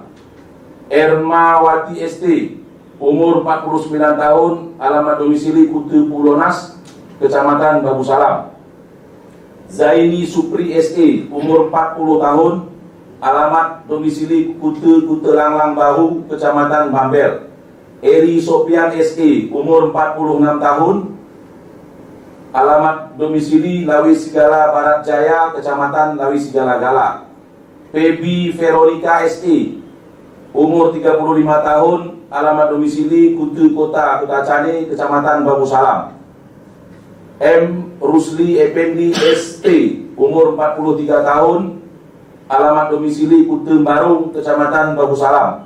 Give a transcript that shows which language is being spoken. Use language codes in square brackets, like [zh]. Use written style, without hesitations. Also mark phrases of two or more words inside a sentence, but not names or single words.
[id] Ermawati ST, umur 49 tahun, alamat domisili Kutu Pulonas, Kecamatan Babu Salam. Zaini Supri SE, umur 40 tahun, alamat domisili Kutu Langlang Bahu, Kecamatan Bamber. Eri Sopian SE, umur 46 tahun, alamat domisili Lawi Sigala Barat Jaya, Kecamatan Lawi Sigala Gala. Pebi Veronica SE, umur 35 tahun, alamat domisili Kutu Kota Kutacane, Kecamatan Babu Salam. M. Rusli Effendi ST, umur 43 tahun, alamat domisili Kutu Barung, Kecamatan Babu Salam.